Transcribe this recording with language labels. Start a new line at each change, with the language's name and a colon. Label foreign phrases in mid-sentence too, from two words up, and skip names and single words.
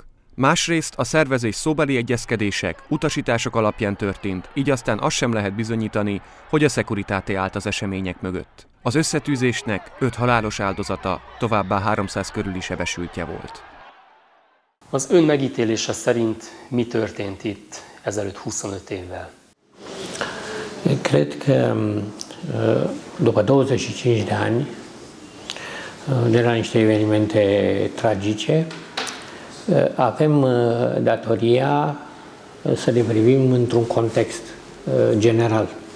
Hungarian: Másrészt a szervezés szóbeli egyezkedések, utasítások alapján történt, így aztán azt sem lehet bizonyítani, hogy a Securitate állt az események mögött. Az összetűzésnek 5 halálos áldozata, továbbá 300 körüli sebesültje volt. Az ön megítélése szerint mi történt itt ezelőtt 25 évvel?
Romanian: Cred că după 25 de ani, de la niște evenimente tragice, avem datoria să le privim într-un context general.